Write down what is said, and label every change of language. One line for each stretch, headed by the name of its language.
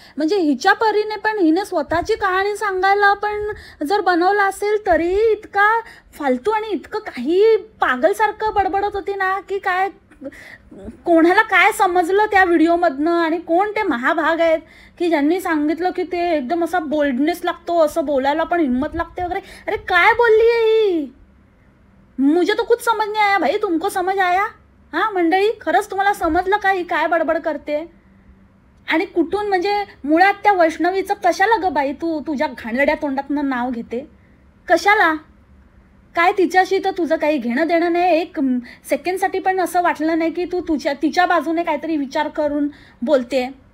Marathi: म्हणजे हिच्या परीने पण हिने स्वतःची कहाणी सांगायला पण जर बनवला असेल तरी इतका फालतू आणि इतकं काही पागलसारखं बडबडत होती ना की काय कोणाला काय समजलं त्या व्हिडिओमधनं. आणि कोण ते महाभाग आहेत की ज्यांनी सांगितलं की ते एकदम असा बोल्डनेस लागतो, असं बोलायला पण हिम्मत लागते वगैरे. अरे काय बोलली आहे ही?
Hindi: मुझे तो कुछ समझ नहीं आया भाई, तुमको समझ आया?
Marathi: हां मंडळी, खरंच तुम्हाला समजलं का ही काय बडबड करते? आणि कुठून, म्हणजे मुळात त्या वैष्णवीचं कशाला ग बाई तू तुझ्या घाणेरड्या तोंडातनं नाव घेते? कशाला? काय तिच्याशी तर तुझं काही घेणं देणं नाही. एक सेकंडसाठी पण असं वाटलं नाही की तू तिच्या बाजूने काहीतरी विचार करून बोलते.